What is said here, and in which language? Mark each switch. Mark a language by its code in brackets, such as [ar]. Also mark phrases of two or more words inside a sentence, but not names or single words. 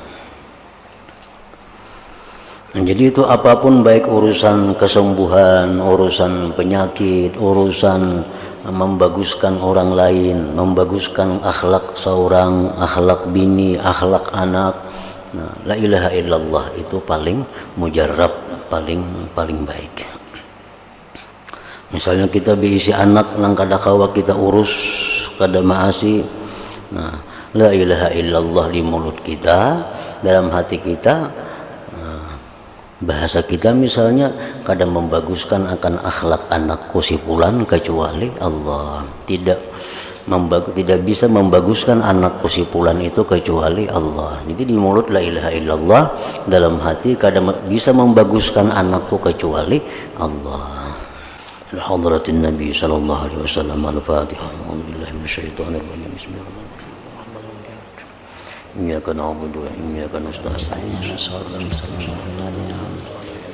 [bjn] Nah, jadi itu apapun, baik urusan kesembuhan, urusan penyakit, urusan membaguskan orang lain, membaguskan akhlak seorang, akhlak bini, akhlak anak. Nah, [ar] لا إله إلا الله [bjn] itu paling mujarrab, paling baik. Misalnya kita berisi anak nang kada kawa kita urus, kada maasi. Nah, [ar] لا إله إلا الله [bjn] di mulut kita, dalam hati kita, bahasa kita misalnya kadang membaguskan akan akhlak anakku si fulan kecuali Allah. [id] Tidak bisa membaguskan anakku si fulan itu kecuali Allah. Jadi di mulut [ar] لا إله إلا الله, [id] dalam hati kadang bisa membaguskan anakku kecuali Allah. [ar] حضرة النبي صلى الله عليه وسلم. Al-Fatihah. أعوذ بالله من الشيطان الرجيم. بسم الله الرحمن الرحيم. إياك نعبد وإياك نستعين.